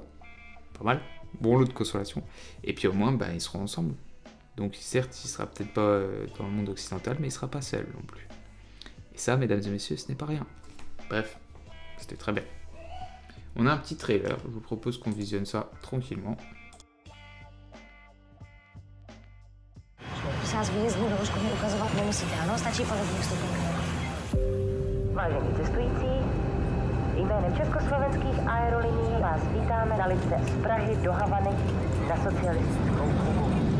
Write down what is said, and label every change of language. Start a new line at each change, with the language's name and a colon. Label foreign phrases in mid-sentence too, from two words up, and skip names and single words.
French: Pas mal. Bon lot de consolation. Et puis au moins, ils seront ensemble. Donc certes, il sera peut-être pas dans le monde occidental, mais il sera pas seul non plus. Et ça, mesdames et messieurs, ce n'est pas rien. Bref, c'était très bien. On a un petit trailer, je vous propose qu'on visionne ça tranquillement.
Czech: Prosím vás, výjezd do Ruska mi ukazovat nemusíte, ano? Stačí palubní vstupenka. Vážení cestující, jménem Československých aerolinií vás vítáme na letce z Prahy do Havany na socialistickou Kubu.